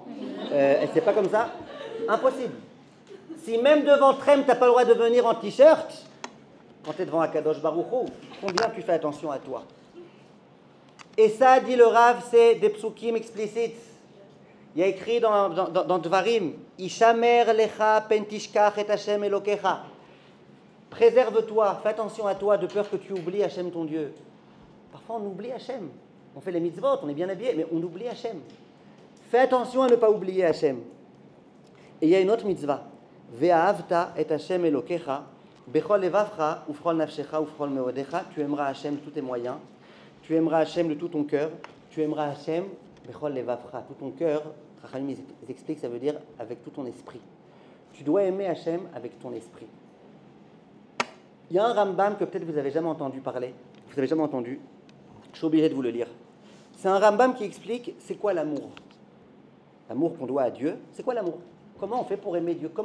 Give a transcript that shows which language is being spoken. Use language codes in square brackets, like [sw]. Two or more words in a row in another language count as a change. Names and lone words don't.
[fr] Et c'est pas comme ça. Impossible. Si même devant Trump, tu n'as pas le droit de venir en t-shirt, quand tu es devant [he] הקדוש ברוך הוא, [fr] combien tu fais attention à toi? Et ça, dit le Rav, c'est des psukim explicites. Il y a écrit dans Dvarim, [he] השמר לך פן תשכח את השם אלוקיך. [fr] Préserve-toi, fais attention à toi, de peur que tu oublies Hashem ton Dieu. Parfois on oublie Hashem. On fait les mitzvot, on est bien habillé, mais on oublie Hashem. Fais attention à ne pas oublier Hashem. Et il y a une autre mitzvah. [he] ואהבת את השם אלוקיך בכל לבבך ובכל נפשך ובכל מאדך. [fr] Tu aimeras Hashem de tous tes moyens. Tu aimeras Hashem de tout ton cœur. Tu aimeras Hashem, [he] בכל לבבך, [fr] tout ton cœur. Rachamim, ils expliquent, ça veut dire avec tout ton esprit. Tu dois aimer Hashem avec ton esprit. Il y a un Rambam que peut-être vous n'avez jamais entendu parler. Vous n'avez jamais entendu. Je suis obligé de vous le lire. C'est un Rambam qui explique c'est quoi l'amour. L'amour qu'on doit à Dieu, c'est quoi l'amour? Comment on fait pour aimer Dieu?